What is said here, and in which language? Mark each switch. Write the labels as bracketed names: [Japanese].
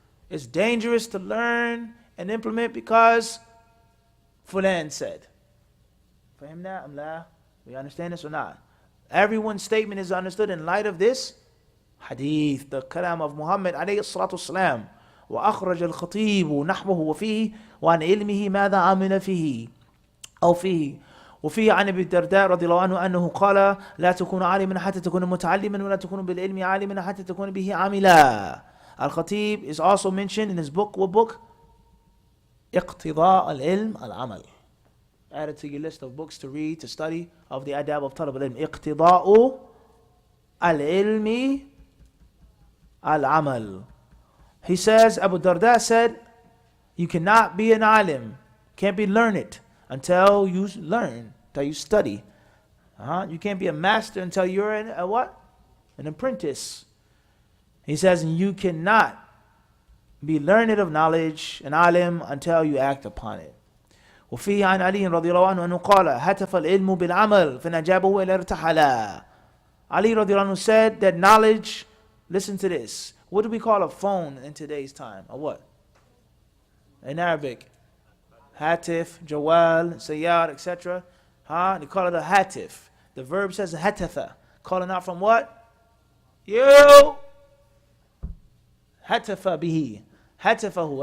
[English] It's dangerous to learn and implement because fulan said. Fahim that? Amla? We understand this or not? Everyone's statement is understood in light of this hadith, the kalam of Muhammad alayhi salatu wasalam. [Arabic] وأخرج الخطيب نحوه وفيه وعن علمه ماذا عمل فيه أو فيه وفيه عن أبي الدرداء رضي الله عنه أنه قال لا تكون عالما حتى تكون متعلما ولا تكون بالعلم عالما حتى تكون به عاملا. [English] Al-Khatib is also mentioned in his book. What book? [Arabic] اقتضاء العلم العمل. [English] Added to your list of books to read, to study of the adab of talab al-ilm. [Arabic] اقتضاء العلم العمل. [English] He says, Abu Darda said, you cannot be an alim, can't be learned until you learn, until you study. You can't be a master until you're a what? An apprentice. He says, you cannot be learned of knowledge, an alim, until you act upon it. [Arabic] وفيه عن علي رضي الله عنه أنه قال هتف العلم بالعمل فنجابه إلى ارتحلا. [English] Ali رضي الله عنه said that knowledge, listen to this. What do we call a phone in today's time? A what? In Arabic. Hatif, Jawal, Sayyar, etc. They call it a hatif. The verb says hatafa. Calling out from what? You. Hatafa bihi. Hatafahu.